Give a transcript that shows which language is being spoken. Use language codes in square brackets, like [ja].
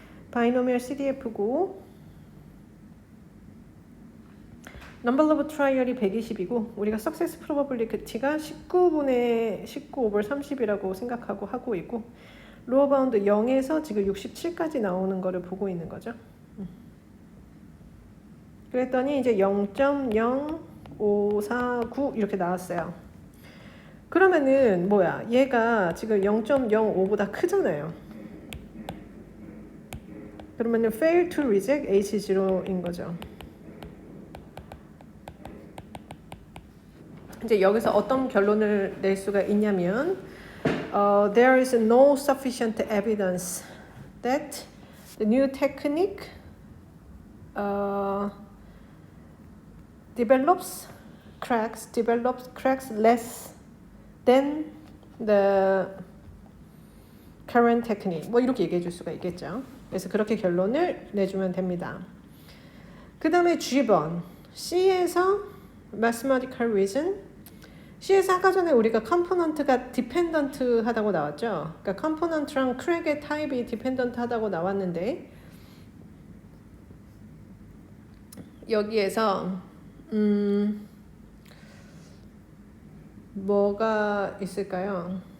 [ko] 바이노미얼 CDF고 number of trial이 120이고 우리가 success probability가 19분의 19 over 30이라고 생각하고 하고 있고 로어 바운드 0에서 지금 67까지 나오는 거를 보고 있는 거죠. 그랬더니 이제 0.0549 이렇게 나왔어요. 그러면은 뭐야? 얘가 지금 0.05보다 크잖아요. [en] 그러면은 fail to reject H0인 거죠. [ko] 이제 여기서 어떤 결론을 낼 수가 있냐면 [en] there is no sufficient evidence that the new technique develops cracks less than the current technique. [ko] 뭐 이렇게 얘기해 줄 수가 있겠죠. 그래서 그렇게 결론을 내주면 됩니다. 그 다음에 G번 C에서 [en] mathematical reason. [ko] C에서 아까 전에 우리가 컴포넌트가 디펜던트 하다고 나왔죠. 그러니까 컴포넌트랑 크랙의 타입이 디펜던트 하다고 나왔는데 여기에서 뭐가 있을까요?